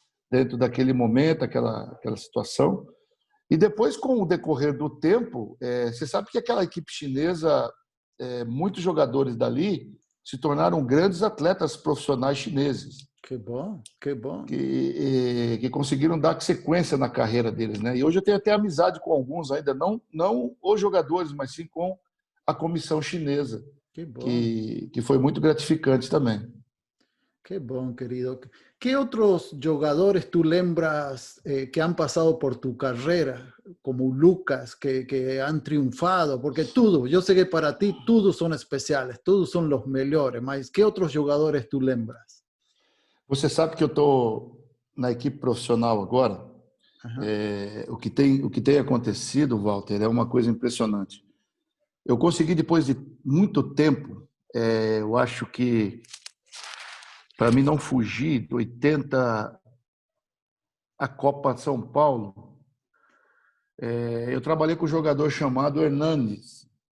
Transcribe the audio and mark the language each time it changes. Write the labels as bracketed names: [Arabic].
[Portuguese] Dentro daquele momento, aquela situação. E depois, com o decorrer do tempo, você sabe que aquela equipe chinesa, muitos jogadores dali se tornaram grandes atletas profissionais chineses, Qué bom, qué bom. que conseguiram dar sequência na carreira deles, né? E hoje eu tenho até amizade com alguns ainda, não os jogadores, mas sim com a comissão chinesa, Qué bom, que foi muito gratificante também. qué bom, querido. [Spanish] ¿Qué otros jugadores tú lembras que han pasado por tu carrera, como Lucas, que han triunfado? Porque todos, yo sé que para ti todos son especiales, todos son los mejores, mas ¿qué otros jugadores tú lembras? [Portuguese] Você sabe que eu estou na equipe profissional agora. Ajá. O que tem acontecido, Walter, é uma coisa impressionante. Eu consegui, depois de muito tempo, eu acho que, para mim não fugir, de 80 a Copa de São Paulo, eu trabalhei com um jogador chamado Hernanes,